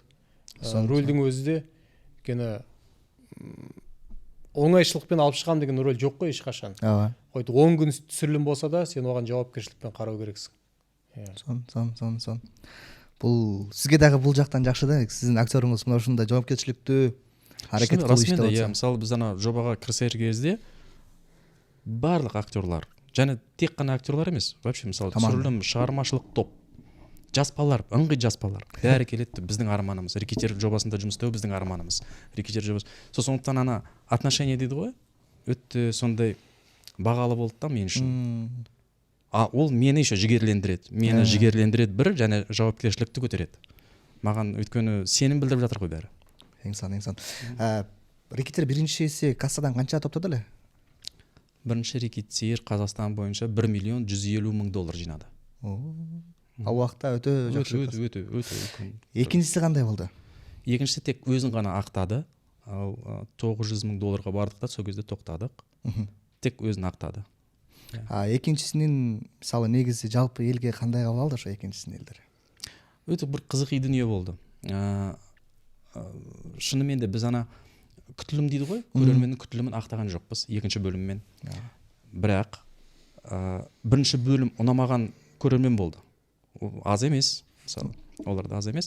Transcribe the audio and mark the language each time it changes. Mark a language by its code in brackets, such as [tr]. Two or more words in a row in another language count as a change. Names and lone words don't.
[kk] Рөлдің өзі де, өйткені оңайшылықпен алып шығам деген рөл жоқ қой ешқашан. Қойды 10 күн түсірілім болса да, сен оған жауапкершілікпен қарау керексің. Сон. Бұл сізге дағы бұл жақтан жақсы да, сіздің актеріңіз мына [ky] ушундай жауапкершілікті харакет кылып иштеп атса. [kk] Мысалы біз ана жобаға кірісер кезде барлық актерлар, және тек қана актерлар емес, вообще мысалы түсірілім, шығармашылық топ, жас балалар, ыңғай жас балалар бәрі келеді. Біздің арманымыз, рекетир жобасында жұмыс істеу біздің арманымыз. Рекетир жобасы. Сондықтан ана отношение дейді ғой, өтті сондай бағалы болды да мен үшін. Ол мені еще жігерлендіреді. Мені жігерлендіреді бір, және жауапкершілікті көтереді. Маған өйткені сенім білдіріп жатыр ғой бәрі. [ky] Эң сон. Рекетир биринчиси кассадан канча топтады эле? [kk] Бірінші рекетир Қазақстан бойынша $1,150,000 жинады. [ky] Ал уақытта өтө жакшы. Өтө. Экинчиси кандай болду? [kk] Екіншісі тек өзін ғана ақтады. Ал $900,000 бардық та, сол кезде тоқтадық. Тек өзін ақтады. [ky] Экинчисинин мисалы негизи жалпы элге кандай кабыл алды ошо экинчисинин элдер? [kk] Өтө бір қызықты дүние болды. Шынымен де біз ана күтілім дейді ғой, көрерменнің күтілімін ақтаған жоқпыз екінші бөліммен. Бірақ бірінші бөлім ұнамаған көрермен болды. Аз емес, мысалы, оларда аз емес.